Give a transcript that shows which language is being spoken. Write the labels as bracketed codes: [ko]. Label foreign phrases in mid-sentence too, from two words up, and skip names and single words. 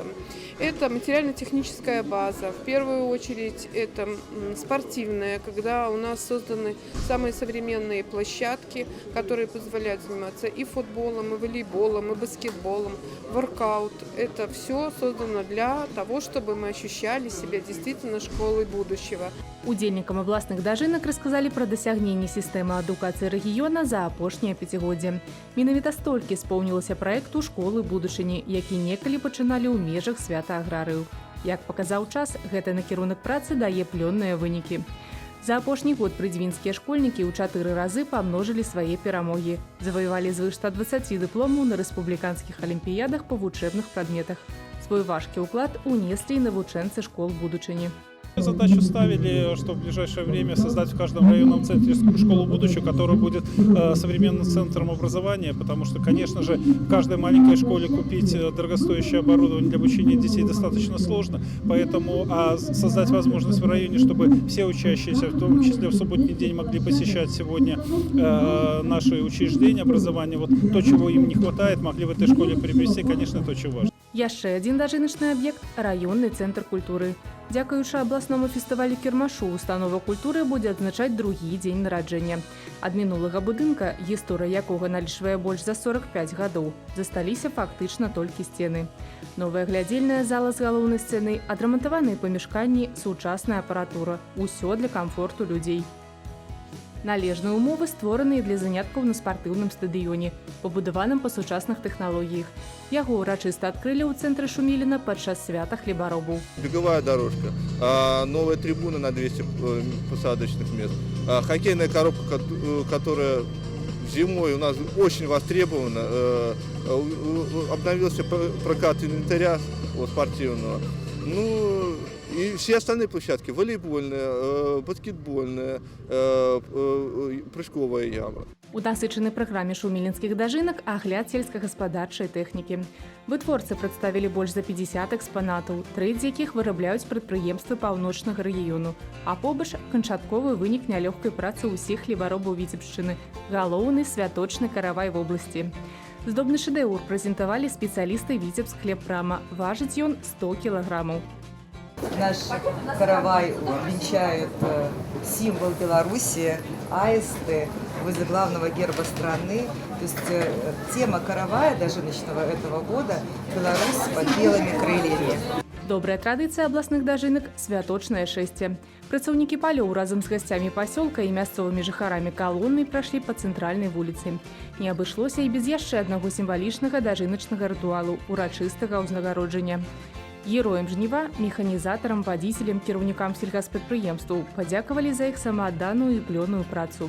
[ru] Это материально-техническая база. В первую очередь это спортивная, когда у нас созданы самые современные площадки, которые позволяют заниматься и футболом, и волейболом, и баскетболом, воркаут. Это все создано для того, чтобы мы ощущали себя действительно школой будущего. [be] Удзельнікам абласных дажынак расказалі пра дасягненні сістэмы адукацыі рэгіёна за апошняе пяцігоддзе. Менавіта столькі споўнілася праекту «Школы будучыні», які некалі пачыналі ў межах свята аграрыяў. Як паказаў час, гэты накірунак працы дае плённыя вынікі. За апошні год прыдзвінскія школьнікі ў 4 разы памножылі свае перамогі. Заваявалі звыш 120 дыпломаў на рэспубліканскіх алімпіядах па вучэбных прадметах. Свой важкі ўклад унеслі і навучэнцы школ будучыні. [ru] Задачу ставили, что в ближайшее время создать в каждом районном центре школу будущего, которая будет современным центром образования, потому что, конечно же, в каждой маленькой школе купить дорогостоящее оборудование для обучения детей достаточно сложно, поэтому создать возможность в районе, чтобы все учащиеся, в том числе в субботний день, могли посещать сегодня наши учреждения образования, вот то, чего им не хватает, могли в этой школе приобрести, конечно, это очень важно. [be] Яшчэ адзін дажыначны аб'ект – раённы цэнтр культуры. Дзякуючы абласному фестывалю кірмашу, установа культуры будзе адзначаць другі дзень нараджэння. Ад мінулага будынка, гісторыя якога налічвае больш за 45 гадоў, засталіся фактычна толькі сцены. Новая глядзельная зала з галоўнай сцэнай, адрамантаваныя памяшканні, сучасная апаратура – усё для камфорту людзей. Належныя умовы створаныя для заняткаў на спартыўным стадыёне, пабудаваным па сучасных тэхналогіях. Яго ўрачыста адкрылі ў цэнтры Шуміліна падчас свята хлебаробаў. [ru] Беговая дорожка, новая трибуна на 200 посадочных мест, хоккейная коробка, которая зимой у нас очень востребована, обновился прокат инвентаря спортивного. И все остальные площадки, волейбольная, баскетбольная, прыжковая яма. [be] У насычанай праграме шумілінскіх дажынак агляд сельскагаспадарчай тэхнікі. Вытворцы прадставілі больш за 50 экспанатаў, трэць з якіх вырабляюць прадпрыемствы паўночнага рэгіёну, а побач канчатковы вынік нялёгкай працы ўсіх хлебаробаў Віцебшчыны, галоўны святочны каравай вобласці. Здобны шэдэўр прэзентавалі спецыялісты Віцебск-хлебпрама, важыць ён 100 кілаграмаў. [ru] Наш каравай венчает символ Беларуси, аисты, возле главного герба страны. То есть тема каравая дажыночного этого года «Беларусь под белыми крыльями». [be] Добрая традыцыя абласных дажынак – святочнае шэсце. Працаўнікі палёў разам з гасцямі пасёлка і мясцовымі жыхарамі калоннай прашлі па цэнтральнай вуліцы. Не абышлося і без яшчэ аднаго сімвалічнага дажыначнага рытуалу – урачыстага ўзнагароджання. Героям жніва, механізатарам, вадзіцелям, кіраўнікам сельгаспрадпрыемстваў падзякавалі за іх самаадданую і плённую працу.